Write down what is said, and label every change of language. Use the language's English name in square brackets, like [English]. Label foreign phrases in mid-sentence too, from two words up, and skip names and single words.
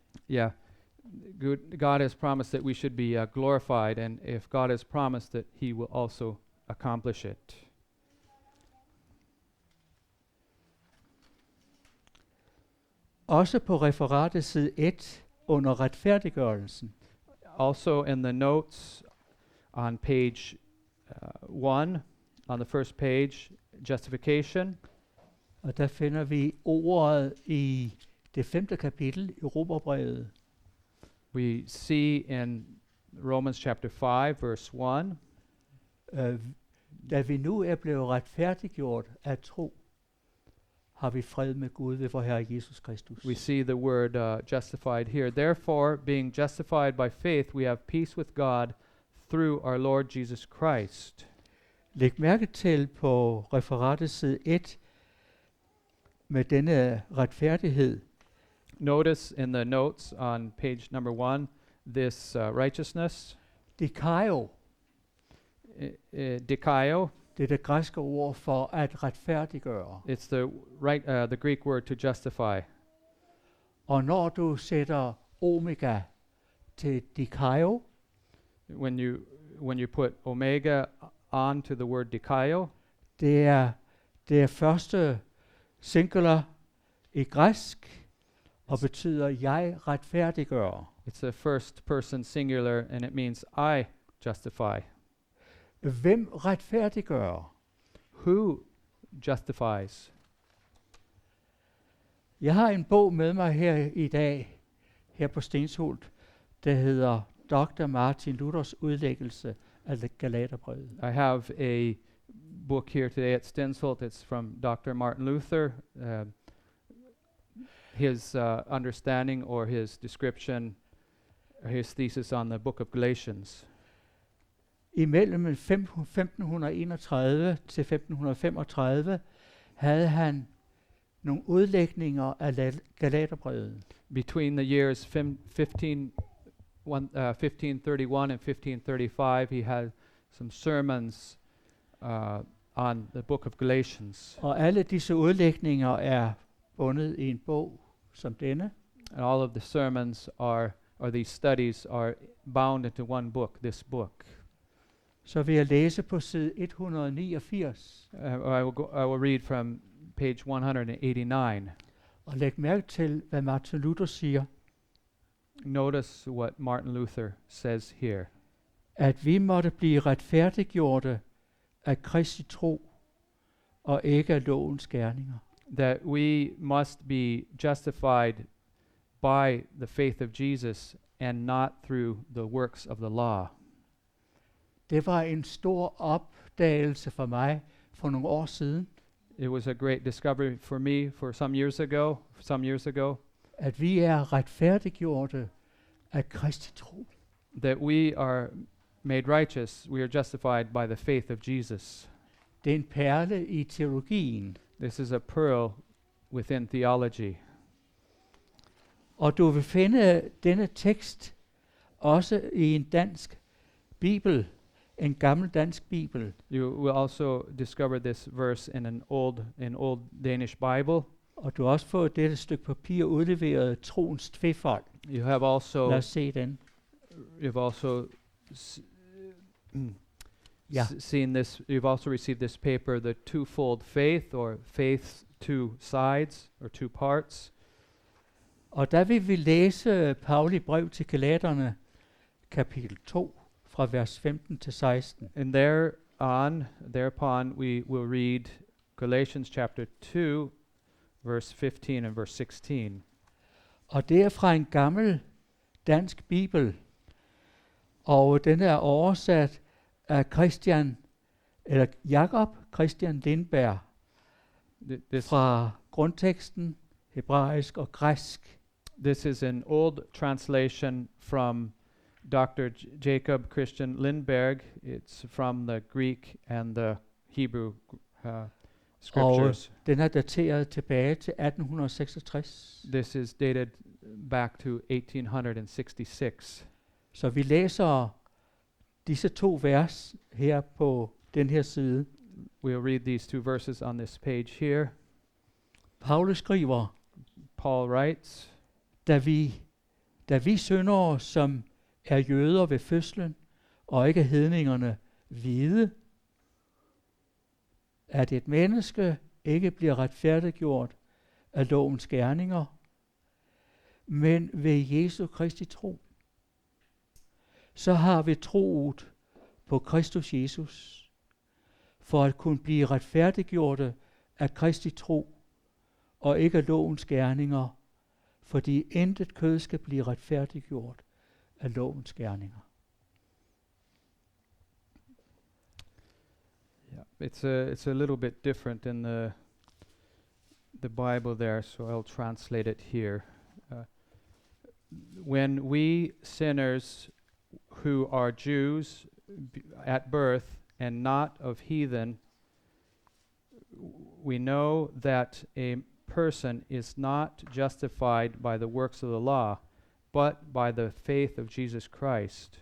[English] Yeah. God has promised that we should be glorified, and if God has promised that, he will also accomplish it. [Danish] Også på referatet side 1 under retfærdiggørelsen, [English] Also in the notes on page 1, on the first page, justification, [Danish] og der finder vi ordet i det 5. kapitel i Romerbrevet. [English] we see in Romans chapter 5, verse 1, [Danish] Da vi nu er blevet retfærdiggjort af tro, har vi fred med Gud ved vor Herre Jesus Kristus. [English] we see the word justified here. Therefore, being justified by faith, we have peace with God through our Lord Jesus Christ. [Danish] Læg mærke til på referatet side 1 med denne retfærdighed. [English] Notice in the notes on page number 1, this righteousness, [Danish] Dikaio, dikaio. det er det græske ord for at retfærdiggøre. [English] It's the Greek word to justify. [Danish] Og når du sætter omega til dikaio, [English] When you put omega on to the word dikaio, [Danish] det er første singular i græsk, og betyder jeg retfærdiggør. [English] it's a first person singular, and it means I justify. [Danish] Hvem retfærdiggør? [English] Who justifies? [Danish] Jeg har en bog med mig her i dag, her på Stenshult, der hedder Dr. Martin Luthers udlæggelse af Galaterbrevet. [English] I have a book here today at Stensholt. It's from Dr. Martin Luther. His understanding or his description, his thesis on the book of Galatians. [Danish] Imellem 1531 til 1535 havde han nogle udlægninger af Galaterbrevet. [English] Between the years 1531 and 1535, he had some sermons on the book of Galatians. [Danish] Og alle disse udlægninger er bundet i en bog som denne. [English] And all of the sermons or these studies are bound into one book, this book. [Danish] så vil jeg læse på side 189. [English] I will read from page 189. [Danish] Og læg mærke til, hvad Martin Luther siger, [English] Notice what Martin Luther says here. [Danish] at vi måtte blive retfærdiggjorte af Kristi tro, og ikke af lovens gerninger. [English] That we must be justified by the faith of Jesus and not through the works of the law. [Danish] Det var en stor opdagelse for mig for nogle år siden, [English] It was a great discovery for me for some years ago, [Danish] at vi er retfærdiggjorte af Kristi tro. [English] that we are made righteous, we are justified by the faith of Jesus. [Danish] Det er en perle i teologien, [English] This is a pearl within theology. [Danish] og du vil finde denne tekst også i en dansk bibel, en gammel dansk bibel. [English] You will also discover this verse in an old Danish Bible. [Danish] Og du har også fået dette stykke papir udleveret, troens tvefold. [English] You have also [Danish] Lad os se den. [English] you've also [Danish] Ja. [English] seen this. You've also received this paper, the twofold faith, or faith's two sides or two parts. [Danish] Og der vil vi læse Pauli brev til Galaterne, kapitel 2, fra vers 15 til 16. [English] And thereupon we will read Galatians chapter 2, verse 15 and verse 16. [Danish] Og det er fra en gammel dansk bibel, og den er oversat af Jakob Christian Lindberg [English] This [Danish] fra grundteksten, hebraisk og græsk. [English] This is an old translation from Dr. Jacob Christian Lindberg. It's from the Greek and the Hebrew scriptures. [Danish] Den er dateret tilbage til 1866. [English] This is dated back to 1866. [Danish] Så vi læser disse to vers her på den her side. [English] We'll read these two verses on this page here. [Danish] Paulus skriver, [English] Paul writes, [Danish] da vi syndere, som er jøder ved fødslen, og ikke hedningerne, vide, at et menneske ikke bliver retfærdiggjort af lovens gerninger, men ved Jesu Kristi tro. Så har vi troet på Kristus Jesus, for at kunne blive retfærdiggjorte af Kristi tro, og ikke af lovens gerninger, fordi intet kød skal blive retfærdiggjort af lovens gerninger. [English] yeah, it's a little bit different in the Bible there, so I'll translate it here. When we sinners who are Jews at birth and not of heathen, we know that a person is not justified by the works of the law, but by the faith of Jesus Christ.